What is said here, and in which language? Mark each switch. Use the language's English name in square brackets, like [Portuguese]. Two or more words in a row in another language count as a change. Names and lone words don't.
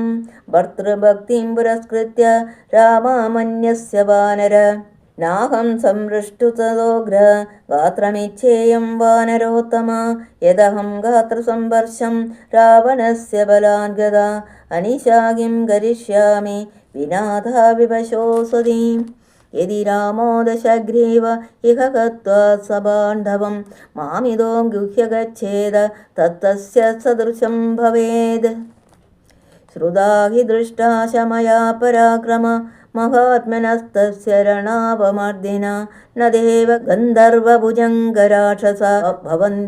[Sanskrit] ഭർതൃഭക്തിം പുരസ്കൃത്യ രാമാമന്യസ്യ വാനര. നാഹം സംപൃഷ്ടുതദോഗ്ര ഗാത്രമിച്ഛേയം വാനരോത്തമ. യദഹം ഗാത്രസംവർഷം രാവണസ്യ ബലാദ്ഗത അനിശാകിം കരിഷ്യാമി വിനാഥാ വിവശോസതി. यदि रामो दशग्रीव इह गत्वा सबान्धवं मामिदो गुह्य गच्छेद तत्तस्य सदृशं भवेद्। श्रुता हि दृष्टा शमया पराक्रम महात्मनस्तस्य रणवमर्दिना न देव गन्धर्वभुजङ्गराक्षसा भवन्ति